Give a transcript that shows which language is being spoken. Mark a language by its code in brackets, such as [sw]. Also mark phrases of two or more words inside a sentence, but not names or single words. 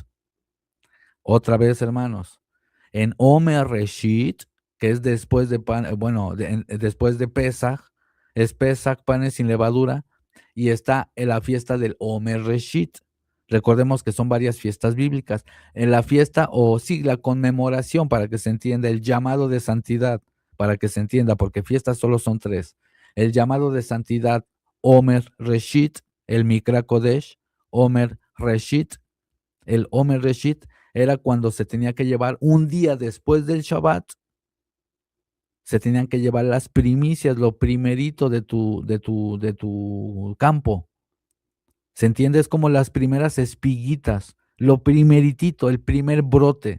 [es] Otra vez, hermanos, en Omer Reshit, que es después de después de Pesach, es Pesach, panes sin levadura, y está en la fiesta del Omer Reshit. Recordemos que son varias fiestas bíblicas. En la fiesta, la conmemoración, para que se entienda, el llamado de santidad, para que se entienda, porque fiestas solo son 3. El llamado de santidad, Omer Reshit, el [he] מקרא קודש, [es] Omer Reshit. El Omer Reshit era cuando se tenía que llevar un día después del Shabbat, se tenían que llevar las primicias, lo primerito de tu campo. ¿Se entiende? Es como las primeras espiguitas, lo primeritito, el primer brote.